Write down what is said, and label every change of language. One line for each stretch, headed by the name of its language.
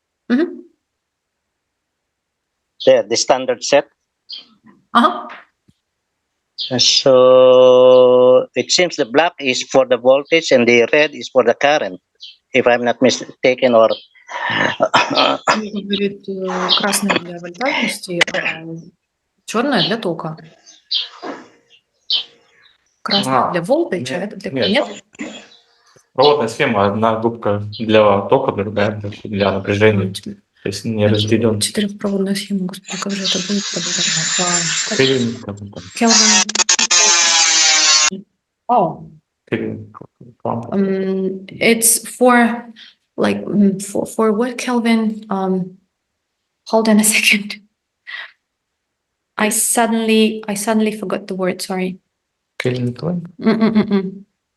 English: Mm-hmm. There, the standard set. Uh-huh. So it seems the black is for the voltage and the red is for the current, if I'm not mistaken, or
Russian: Говорит, красное для вольтажности, а черное для тока. Красное для волтажа, а это для... Нет. Проводная схема, одна губка для тока, другая для напряжения. То есть не разделен. Четырехпроводная схема, господи, как же это будет? Келвин. Oh.
English: It's for like for what Kelvin? Hold on a second. I suddenly forgot the word. Sorry. Kelvin Klein.